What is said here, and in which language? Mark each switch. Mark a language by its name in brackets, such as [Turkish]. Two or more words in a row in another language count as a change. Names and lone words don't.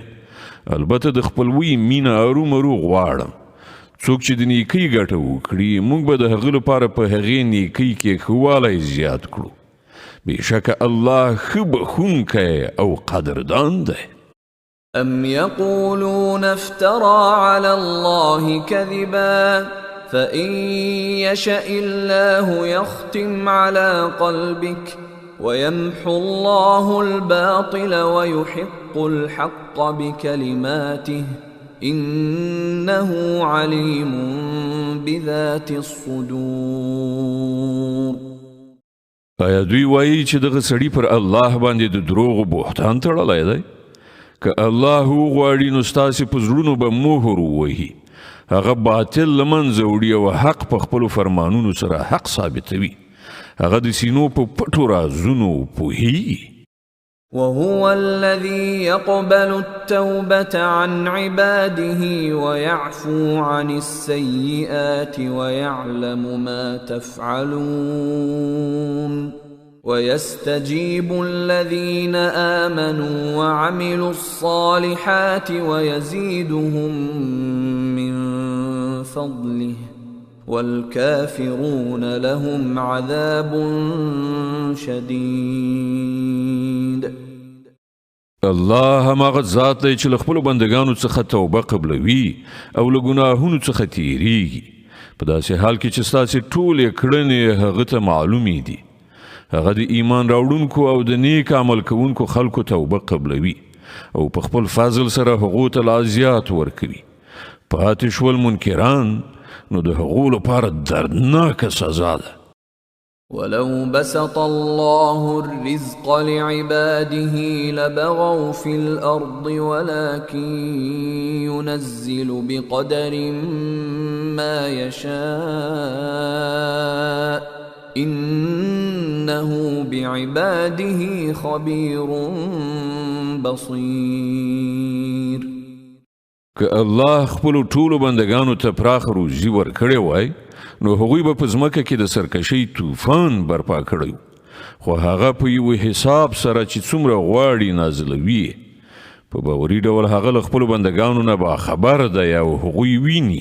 [Pashto] البته د خپلوي مینه ارومرو غواړم. څوک چې د نیکۍ ګټه وکړي موږ به د هغه لپاره په هغې نیکۍ کې ښه والی زیات کړو. بېشکه الله ښه بخښونکی او قدردان دی. [Arabic] أم يقولون افترى على الله كذبا فإن يشأ الله يختم على قلبك ويمحو الله الباطل ويحق الحق بكلماته إنه عليم بذات الصدور. [Pashto] آیا دوی وایي چې دغه سړي پر الله باندې د دروغو بهتان تړلی دی؟ که الله وغواړي نو ستاسې په زړونو به مهر ووهي. هغه باطل له منځه وړي او حق په خپلو فرمانونو سره حق ثابتوي. هغه د سینو په پټو رازونو پوهیږي. [Arabic] وهو الذي يقبل التوبة عن عباده ويعفو عن السيئات ويعلم ما تفعلون ويستجيب الذين آمنوا وعملوا الصالحات ويزيدهم من فضله والكافرون لهم عذاب شديد. [Pashto] الله هماغه ذات دی چې له خپلو بندګانو څخه توبه قبلوي او له ګناهونو څخه تیریږي په داسې حال کې چې ستاسې ټولې کړنې هغه ته معلومې دي. هغه د ایمان راوړونکو او د نیک عمل کوونکو خلکو توبه قبلوي او په خپل فضل سره هغو ته لا زیات ورکوي. پاتې شول منکران نو د هغو لپاره دردناکه سزا ده. [Arabic] ولو بسط الله الرزق لعباده لبغوا في الأرض ولكن ينزل بقدر ما يشاء إنه بعباده خبير بصير. [Pashto] که الله خپلو ټولو بندگانو ته پراخ روزي ورکړی وای نو هغوی به په ځمکه کې د سرکشۍ طوفان برپا کړی خو هغه په یو حساب سره چې څومره غواړي نازلوي. په باوري ډول هغه له خپلو بندگانو نه باخبر دی او هغوی ویني.